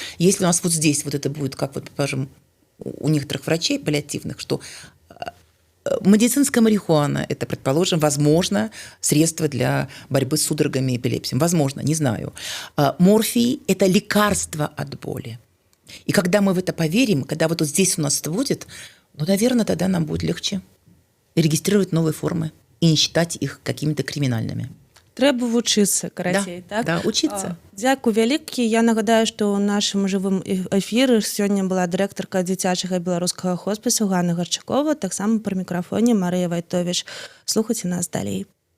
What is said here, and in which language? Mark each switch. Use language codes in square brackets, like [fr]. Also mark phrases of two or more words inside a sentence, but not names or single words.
[ru] Если у нас вот здесь вот это будет, как вот, скажем, у некоторых врачей паллиативных, что медицинская марихуана – это, предположим, возможно, средство для борьбы с судорогами и эпилепсией. Возможно, не знаю. Морфий – это лекарство от боли. И когда мы в это поверим, когда вот здесь у нас это будет, наверное, тогда нам будет легче регистрировать новые формы и не считать их какими-то криминальными. [be] Трэба вучыцца, карацей, [ru] да, [be] так? [ru] Да, учиться. [be] Дзякуй вялікі. Я нагадаю, што ў нашым жывым эфіры сёння была дырэктарка дзіцячага беларускага хоспісу Ганна Гарчакова, таксама пры мікрафоне Марыя Вайтовіч. Слухайце нас далей.